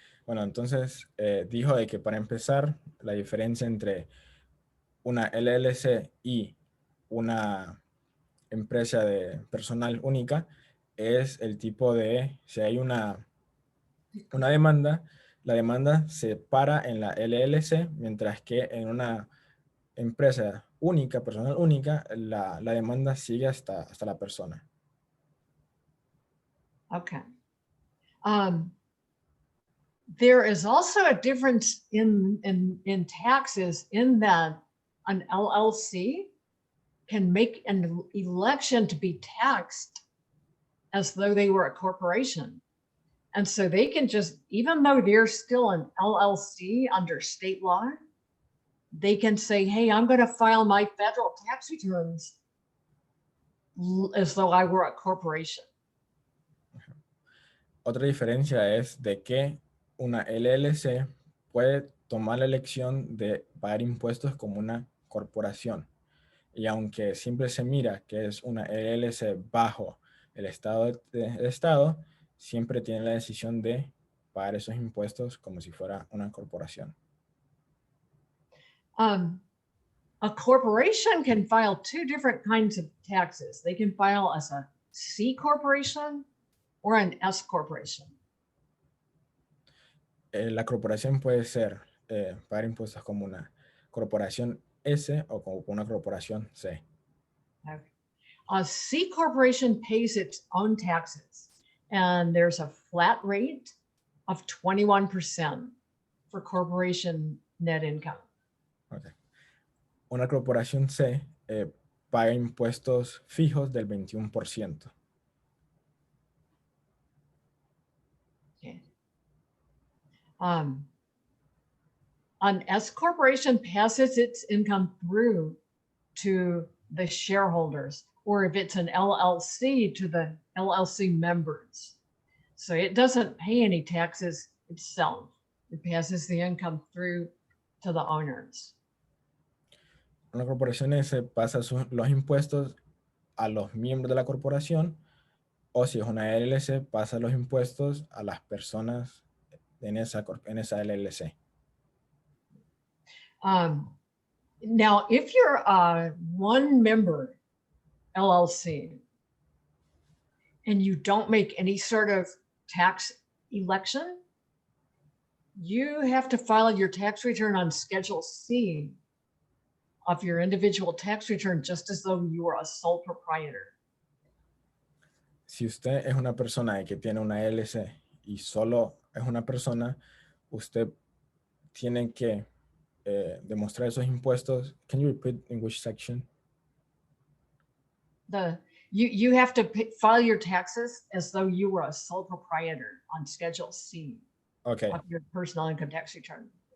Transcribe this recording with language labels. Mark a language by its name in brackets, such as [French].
[Spanish] Bueno, entonces dijo de que para empezar, la diferencia entre una LLC y una empresa de personal única es el tipo de, si hay una demanda, la demanda se para en la LLC, mientras que en una empresa única, personal única, la demanda sigue hasta la persona. [English] Okay. There is also a difference in taxes in that an LLC can make an election to be taxed as though they were a corporation. And so they can just, even though they're still an LLC under state law, they can say, hey, I'm going to file my federal tax returns as though I were a corporation. [Spanish] Otra diferencia es de que una LLC puede tomar la elección de pagar impuestos como una corporación. Y aunque siempre se mira que es una LLC bajo el estado siempre tiene la decisión de pagar esos impuestos como si fuera una corporación. [English] A corporation can file two different kinds of taxes. They can file as a C corporation or an S corporation. [Spanish] La corporación puede ser pagar impuestos como una corporación S o como una corporación C. [English] Okay. A C corporation pays its own taxes, and there's a flat rate of 21% for corporation net income. Okay. [Spanish] Una corporación C paga impuestos fijos del 21%. [English] Okay. An S corporation passes its income through to the shareholders, or if it's an LLC, to the LLC members. So it doesn't pay any taxes itself. It passes the income through to the owners. [Spanish] Una corporación S pasa los impuestos a los miembros de la corporación, o si es una LLC, pasa los impuestos a las personas en esa LLC. [English] Now, if you're a one member LLC and you don't make any sort of tax election, you have to file your tax return on Schedule C of your individual tax return, just as though you were a sole proprietor. [Spanish] Si usted es una persona que tiene una LLC y solo es una persona, usted tiene que demostrar esos impuestos. [English] Can you repeat in which section? You have to file your taxes as though you were a sole proprietor on Schedule C Okay. of your personal income tax return.